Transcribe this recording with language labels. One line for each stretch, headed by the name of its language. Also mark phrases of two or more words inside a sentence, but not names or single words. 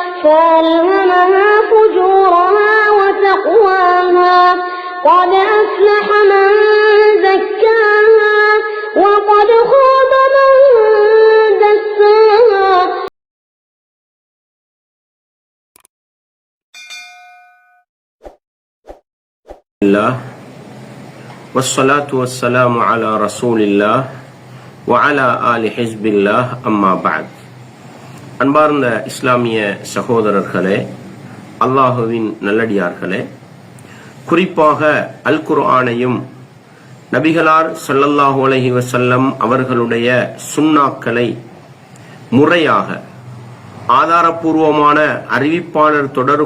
Arabic: فألهمها فجورها وتقواها قد أفلح من زكاها وقد خاب من دساها. والصلاة والسلام على رسول الله وعلى آل حزب الله أما بعد.
Tamil: அன்பார்ந்த இஸ்லாமிய சகோதரர்களே, அல்லாஹுவின் நல்லடியார்களே, குறிப்பாக அல் குர்ஆனையும் நபிகளார் ஸல்லல்லாஹு
Arabic: عليه وسلم
Tamil: அவர்களுடைய சுன்னாக்களை முறையாக ஆதாரபூர்வமான அறிவிப்பாளர் தொடர்